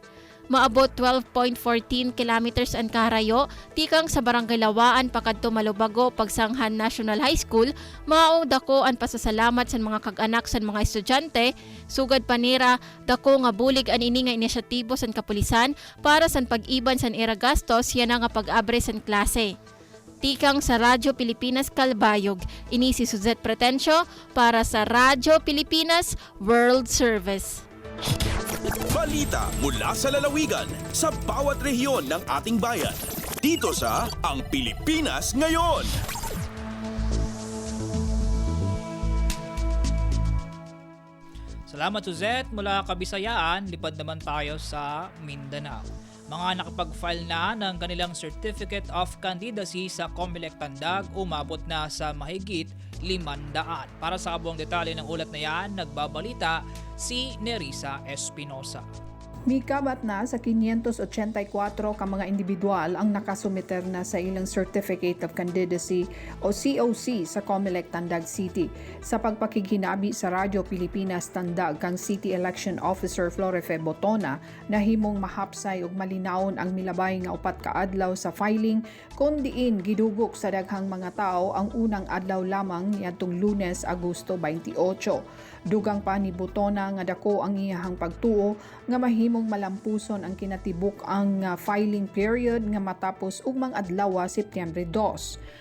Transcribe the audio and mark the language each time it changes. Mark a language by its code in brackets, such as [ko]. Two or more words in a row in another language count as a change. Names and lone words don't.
[war] Maabot 12.14 kilometers ang karayo, tikang sa Barangay Lawaan, pakadto Malubago, Pagsanghan National High School, mao dako ang pasasalamat sa mga kag-anak sa mga estudyante, sugad panira, dako nga bulig ang ini nga inisyatibo sa kapulisan para sa pag-iban sa ira gastos yan nga pag-abre sa klase. Tikang sa Radyo Pilipinas Kalbayog, ini si Suzette Pretencio para sa Radyo Pilipinas World Service. [tl] Balita mula sa lalawigan sa bawat rehiyon ng ating bayan. Dito sa Ang Pilipinas Ngayon. Salamat Suzette, mula Kabisayaan, lipad naman tayo sa Mindanao. Mga nakapag-file na ng kanilang [en] Certificate of Candidacy [tl] sa COMELEC Tandag umabot na sa mahigit 500. Para sa kabuang detalye ng ulat na yan, nagbabalita si Nerissa Espinosa. [ceb] Mikabat na sa 584 ka mga individual ang nakasumiter na sa ilang [en] Certificate of Candidacy [ceb] o COC sa COMELEC Tandag City. Sa pagpakiginabi sa Radyo Pilipinas Tandag kang [en] City Election Officer [ceb] Florefe Botona na himong mahapsay ug malinawon ang milabay nga upat ka adlaw sa filing kun diin gidugok sa daghang mga tao ang unang adlaw lamang niadtong Lunes, Agosto 28. Dugang pa ni Botona nga dako ang iyahang pagtuo nga mahimong malampuson ang kinatibuk ang [en] filing period [ceb] nga matapos ugmang adlaw Setyembre 2.